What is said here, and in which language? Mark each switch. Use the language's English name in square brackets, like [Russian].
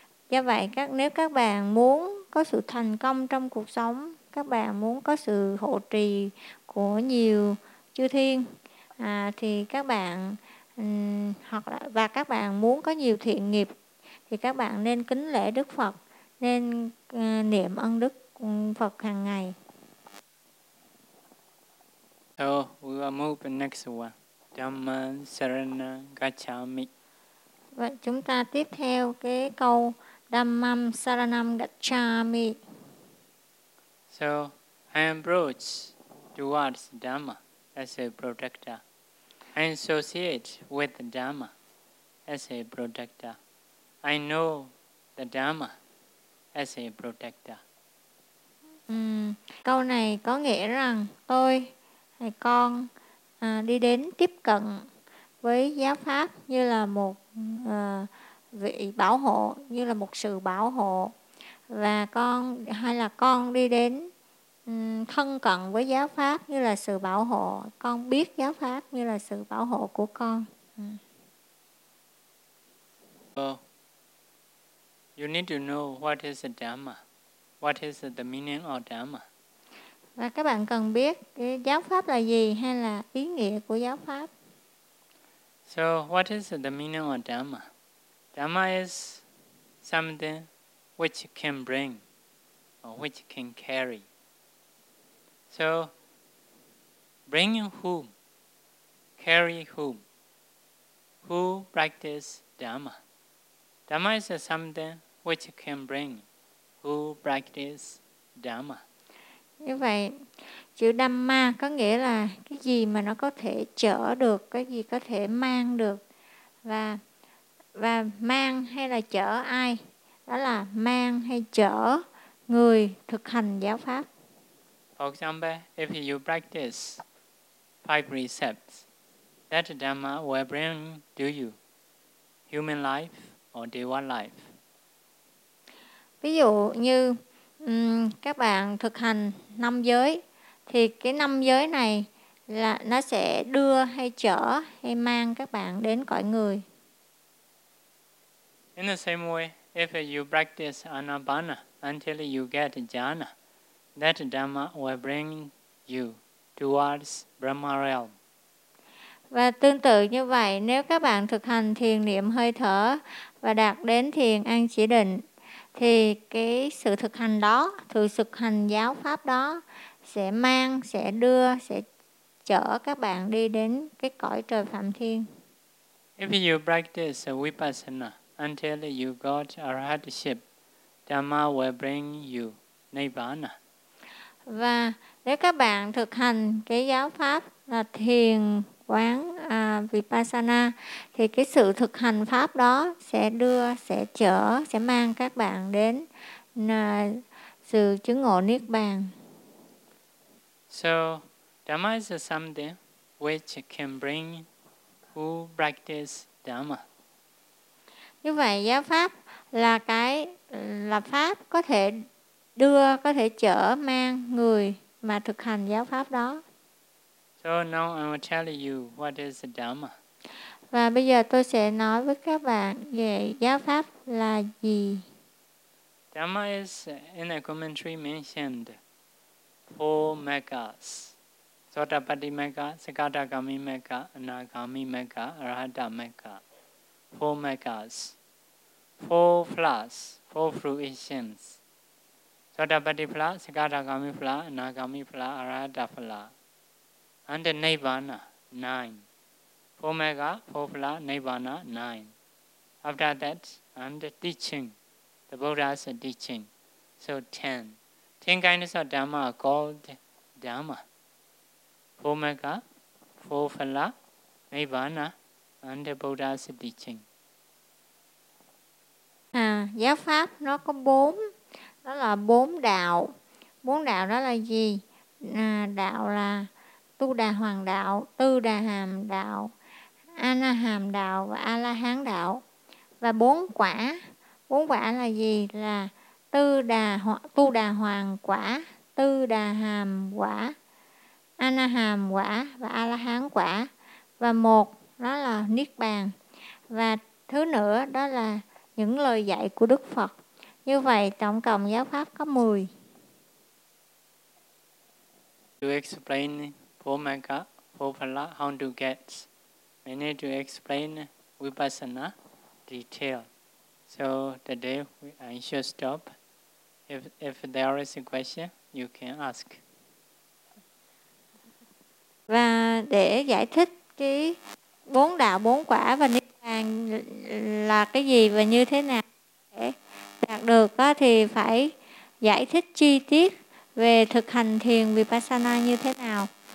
[Vietnamese] Do vậy nếu các bạn muốn có sự thành công trong cuộc sống, các bạn muốn có sự hộ trì của nhiều chư thiên thì các bạn hoặc là và các bạn muốn có nhiều thiện nghiệp thì các bạn nên kính lễ Đức Phật, nên niệm ân đức Phật hàng ngày. [English] So we will move to the next one. [Pali] Dhamma Sarana Gacchami. [Vietnamese] Vậy chúng ta tiếp theo cái câu [Pali] Dhamma Sarana Gacchami. [English] So I approach towards Dhamma as a protector. I associate with the Dhamma as a protector. I know the Dhamma as a protector. [Vietnamese] Câu này có nghĩa rằng tôi hay con đi đến tiếp cận với giáo pháp như là một vị bảo hộ, như là một sự bảo hộ, và con hay là con đi đến thân cận với giáo pháp như là sự bảo hộ, con biết giáo pháp như là sự bảo hộ của con. [English] You need to know what is the Dhamma, what is the meaning of Dhamma. [Vietnamese] Và các bạn cần biết cái giáo pháp là gì hay là ý nghĩa của giáo pháp. [English] So what is the meaning of Dhamma? Dhamma is something which can bring or which can carry. So bringing whom, carry whom, who practice Dhamma. Dhamma is something which can bring who practice Dhamma. [Vietnamese] Như vậy, chữ Dhamma có nghĩa là cái gì mà nó có thể chở được, cái gì có thể mang được. Và mang hay là chở ai? Đó là mang hay chở người thực hành giáo pháp. [English] For example, if you practice five precepts, that Dhamma will bring to you human life or deva life. [Vietnamese] Ví dụ như các bạn thực hành năm giới thì cái năm giới này là nó sẽ đưa hay chở hay mang các bạn đến cõi người. [English] In the same way, if you practice anapana until you get jhana, that dhamma will bring you towards Brahma realm. [Vietnamese] Và tương tự như vậy, nếu các bạn thực hành thiền niệm hơi thở và đạt đến thiền an chỉ định thì cái sự thực hành đó, sự thực hành giáo pháp đó sẽ mang, sẽ đưa, sẽ chở các bạn đi đến cái cõi trời Phạm Thiên. [English] If you practice vipassana until you got arahatship, dhamma will bring you nirvana. [Vietnamese] Và nếu các bạn thực hành cái giáo pháp là thiền quán vipassana thì cái sự thực hành pháp đó sẽ đưa, sẽ chở, sẽ mang các bạn đến sự chứng ngộ niết bàn. [English] So dhamma is something which can bring who practice dhamma. [Vietnamese] Như vậy giáo pháp là cái là pháp có thể đưa, có thể chở mang người mà thực hành giáo pháp đó. [English] So now I will tell you what is Dhamma. [Vietnamese] Và bây giờ tôi sẽ nói với các bạn về giáo pháp là gì. [English] Dhamma is in a commentary mentioned four megas. Sotapatti mega, Sakadagami mega, Anagami mega, Arahata mega. Four megas. Four flowers, four fruitions. Sotapatti phala, Sakadagami phala, Anagami phala, Arahata phala. And the Nirvana, 9. Four mega, four phala, Nirvana, 9. After that, and the teaching, the Buddha's teaching. So 10. 10 kinds of Dhamma are called Dhamma. Four mega, four phala, Nirvana, and the Buddha's teaching. [Vietnamese] Giáo pháp nó có 4. Đó là 4 đạo. 4 đạo đó là gì? đạo là Tu Đà Hoàng đạo, Tư Đà Hàm đạo, A Na Hàm đạo và A La Hán đạo. Và bốn quả là gì? Là Tu Đà Hoàng quả, Tư Đà Hàm quả, A Na Hàm quả và A La Hán quả. Và một đó là Niết Bàn. Và thứ nữa đó là những lời dạy của Đức Phật. Như vậy tổng cộng giáo pháp có 10. [English] To explain four magga, four phala, how to get. We need to explain vipassana detail. So today I should stop. If there is a question, you can ask. [Vietnamese] Và để giải thích cái bốn đạo, bốn quả và niết bàn là cái gì và như thế nào để đạt được thì phải giải thích chi tiết về thực hành thiền vipassana như thế nào.